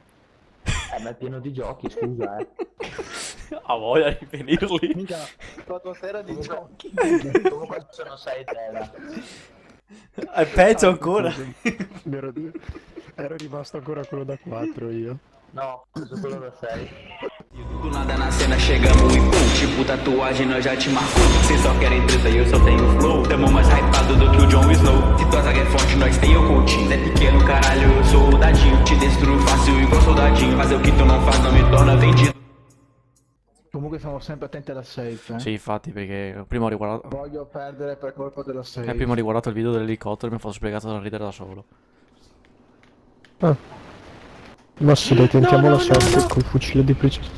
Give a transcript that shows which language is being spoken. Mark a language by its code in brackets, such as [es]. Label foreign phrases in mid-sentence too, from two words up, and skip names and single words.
[it] Ma è pieno di giochi, scusa, Ha voglia di finirli. Mica 4 tera di giochi. Comunque sono 6 tera. È peggio ancora. Scusami. Ero rimasto ancora quello da 4 io. No, sono quello da 6. [pt] Do nada na cena chegamos e pum, tipo tatuagem nós já te marcou. Cês só querem treta e eu só tenho flow. Tamo mais hypado do que o Jon Snow. Se tua zaga é forte, nós tem o coaching. É pequeno, caralho, eu sou o dadinho. Te destruo fácil igual soldadinho. Fazer o que tu não faz não me torna vendido. [it] Comunque siamo sempre attenti alla safe, eh. Sì, infatti, perché prima ho riguardato. Voglio perdere per colpa della safe. Prima ho riguardato il video dell'elicottero e mi ha fatto spiegato da ridere da solo. Ma sì, dai, tentiamo la sorte col fucile di precisione.